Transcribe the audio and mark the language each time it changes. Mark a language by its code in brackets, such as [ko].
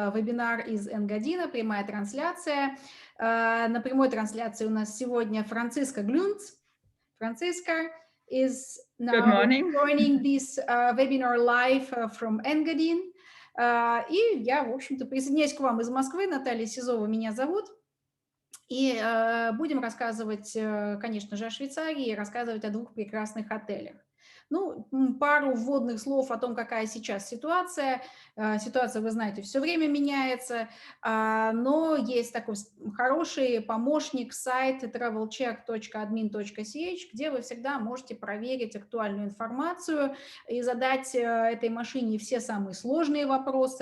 [ru] вебинар из Энгадина, прямая трансляция. На прямой трансляции у нас сегодня Franziska Glünz. [en] Franziska is now joining this webinar live from Engadin. [ru] И я, в общем-то, присоединяюсь к вам из Москвы. Наталья Сизова меня зовут. И будем рассказывать, конечно же, о Швейцарии, рассказывать о двух прекрасных отелях. Ну, пару вводных слов о том, какая сейчас ситуация. Ситуация, вы знаете, все время меняется, но есть такой хороший помощник, сайт travelcheck.admin.ch, где вы всегда можете проверить актуальную информацию и задать этой машине все самые сложные вопросы.